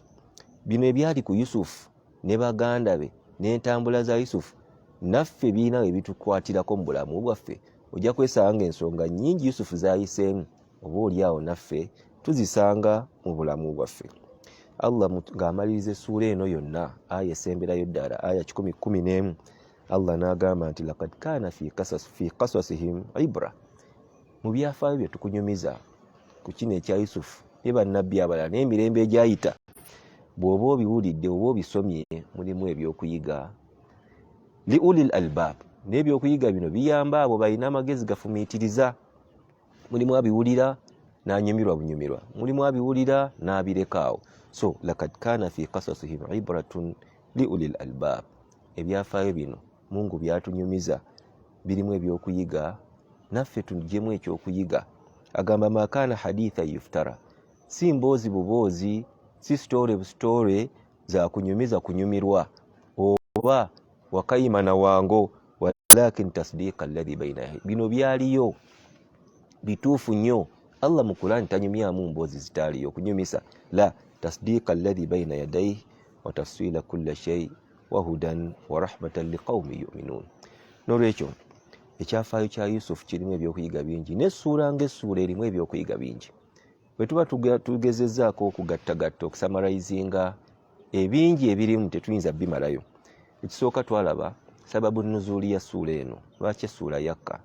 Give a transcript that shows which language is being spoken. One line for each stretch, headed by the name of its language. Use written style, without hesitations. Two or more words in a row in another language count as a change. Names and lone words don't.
Ganda: Bino ebyali ku Yusufu ne baganda be n'entambula za Yusufu, naffe birina we bitukwatirako mu bulamu bwaffe. Ojja kwesanga ng'ensonga nnyingi Yusufu z'ayiseemu oba oliawo naffe tuzisanga mu bulamu bwaffe. Allah ng'amaliriza essuula eno yonna, aya esemberayo ddala, aya 11, Allah n'agamba nti
Arabic: لقد كان في قصصهم عبرة,
Ganda: mu byafaayo bye tukunyumiza ku kino ekya Yusufu ne bannabbi abalala n'emirembe egyayita, bw'oba obiwulidde oba obisomye mulimu ebyokuyiga.
Arabic: لأولي الألباب,
Ganda: n'ebyokuyiga bino biyamba abo balina amagezi gafumiitiriza. Mulimu abiwulira n'anyumirwa bunyumirwa, mulimu abiwulira n'abirekaawo.
Arabic: So لقد كان في قصصهم عبرة لأولي الألباب,
Ganda: ebyafaayo bino Mungu byatunyumiza, birimu ebyokuyiga, naffe tujjemu ekyokuyiga. Agamba
Arabic: ما كان حديثا يفترى,
Ganda: si mboozi buboozi, si story busitore za kunyumiza kunyumirwa oba wakayima na wango,
Arabic: ولكن تصديق الذي بين يديه.
Ganda: Bino byaliyo bituufu nnyo. Allah mu Qur'an tanyumyamu mboozi zitaaliyo kunyumisa,
Arabic: لا تصديق الذي بين يديه وتفصيل كل شيء وهدى ورحمة لقوم يؤمنون.
Ganda: N'olwekyo ekyafaayo kya Yusufu kirimu ebyokuyiga bingi, n'essuula ng'essuula erimu ebyokuyiga bingi. Bwe tuba tugezezzaako okugattagatta okusamarayizinga ebingi ebirimu tetuyinza bimalayo. Ekisooka twalaba sababu nuzuuli ya ssuula eno, lwaki essuula yakka.